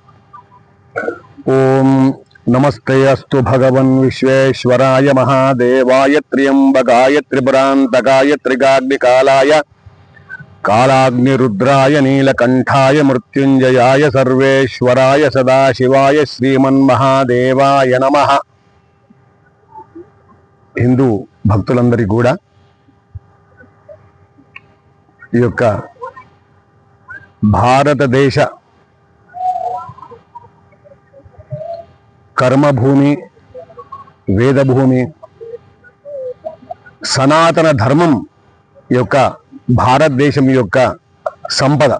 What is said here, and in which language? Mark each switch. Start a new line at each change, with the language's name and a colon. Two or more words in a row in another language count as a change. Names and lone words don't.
Sanskrit: ओम नमस्ते अस्तु भगवन् विश्वेश्वराय महादेवाय त्र्यंबकाय त्रिपुरान्तकाय त्रिकाग्निकालाय कालाग्निरुद्राय नीलकंठाय मृत्युंजयाय सर्वेश्वराय सदाशिवाय श्रीमन्महादेवाय नमः।
Telugu: హిందూ భక్తులందరికీ కూడా ఈ యొక్క భారతదేశ కర్మభూమి, వేదభూమి, సనాతన ధర్మం యొక్క భారతదేశం యొక్క సంపద.